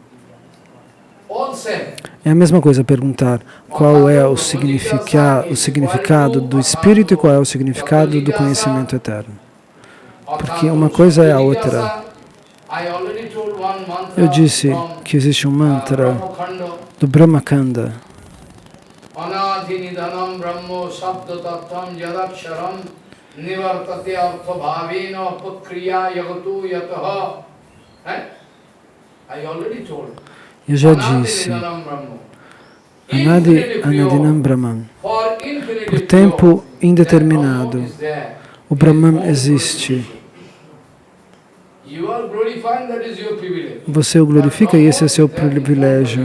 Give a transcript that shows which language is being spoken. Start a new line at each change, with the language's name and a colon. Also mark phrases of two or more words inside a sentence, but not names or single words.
Portuguese: É a mesma coisa perguntar qual é o significado do Espírito e qual é o significado do conhecimento eterno. Porque uma coisa é a outra. Eu disse que existe um mantra do Brahmakanda.
Sanskrit: Anadhinidhanam Brahmo Sabda Tattvam Yadaksharam Nivartate Artha Bhavena Putkriya Yagatu Yataha.
English: I already told.
Portuguese: Eu já disse,
Sanskrit: Anadinam Brahman.
Portuguese: Por tempo indeterminado, o Brahman existe. Você o glorifica e esse é seu privilégio.